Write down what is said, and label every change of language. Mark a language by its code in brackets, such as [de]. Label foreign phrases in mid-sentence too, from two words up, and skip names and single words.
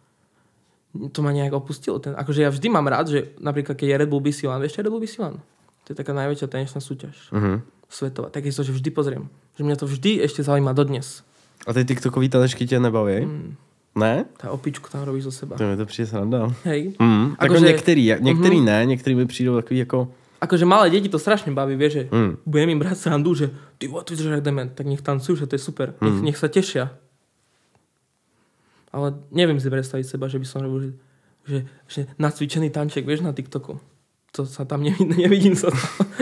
[sk] To ma nejak opustilo. Akože ja vždy mám rád, že napríklad keď je Red Bull BC One, vieš čo je Red Bull BC One? To je taká najväčšia tanečná súťaž. Svetová. Tak je to, že vždy pozriem. Že mňa to vždy ešte zaujíma dodnes. [cs] A ty TikTokový tanečky tě nebaví? Ne? [sk] Tá opičku tam robíš zo seba. [cs] To mi to přijde sranda. [sk] Hej. Tak že... [cs] některý ne, některý mi přijdou takový jako... [sk] Akože malé deti to strašne baví, vieš, že budem im brať srandu, že ty vyzerá jak dement, tak nech tancujú, že to je super. Nech sa tešia. Ale neviem si predstaviť seba, že by som robil, že nacvičený tanček, vieš, na TikToku. To sa tam nevidím sa tam.